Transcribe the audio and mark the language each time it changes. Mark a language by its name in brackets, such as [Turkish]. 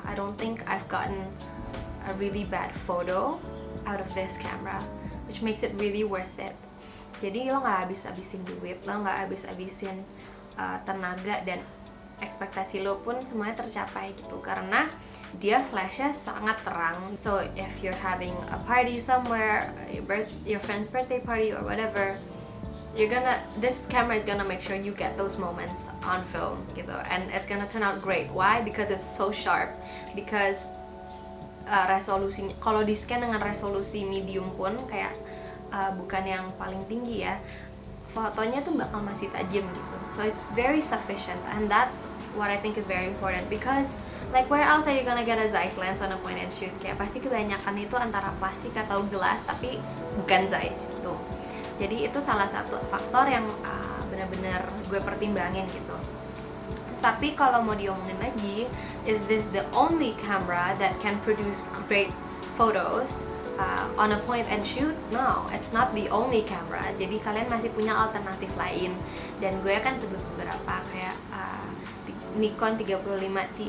[English] I don't think I've gotten a really bad photo out of this camera, which makes it really worth it. [Indonesian] Jadi lo nggak habis-habisin duit, lo nggak habis-habisin tenaga dan ekspektasi lo pun semuanya tercapai gitu, karena dia flashnya sangat terang. [English] So if you're having a party somewhere, your friend's birthday party or whatever, this camera is gonna make sure you get those moments on film gitu, and it's gonna turn out great. Why? Because it's so sharp. Because [Indonesian] resolusinya, kalau di scan dengan resolusi medium pun kayak bukan yang paling tinggi ya, fotonya tuh bakal masih tajam gitu. [English] So it's very sufficient, and that's what I think is very important. Because like where else are you gonna get a Zeiss lens on a point and shoot? [Indonesian] Kayak pasti kebanyakan itu antara plastik atau gelas, tapi bukan Zeiss gitu. Jadi itu salah satu faktor yang benar-benar gue pertimbangin gitu. Tapi kalau mau diomongin lagi, [English] is this the only camera that can produce great photos on a point and shoot? No, it's not the only camera. [Indonesian] Jadi kalian masih punya alternatif lain. Dan gue akan sebut beberapa kayak Nikon 35 Ti.